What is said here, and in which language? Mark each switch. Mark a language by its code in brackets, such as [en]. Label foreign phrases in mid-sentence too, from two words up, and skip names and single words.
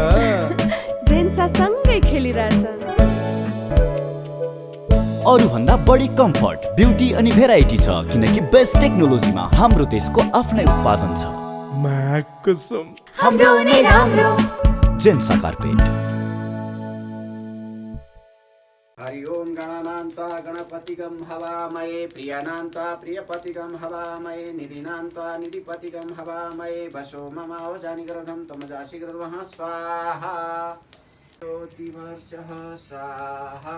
[ne] जेन्सा सँगै खेलिरहेछ। अरू भन्दा बढी कम्फर्ट, ब्युटी अनि भेराइटी छ, किनकि [en] best technology [ne] हाम्रो देशको आफ्नै उत्पादन छ। माकुसुम हाम्रो नै राम्रो। जेन्सा कार्पेट। [sa] हरि ओम गणानान्त्वा गणपतिगं हवामहे, प्रियानान्त्वा प्रियपतिगं हवामहे, निधिनान्त्वा निधिपतिगं हवामहे, वसो ममावजानि गर्भं त्वमजासि गर्भः स्वाहा। ज्योतिवर्षः स्वाहा।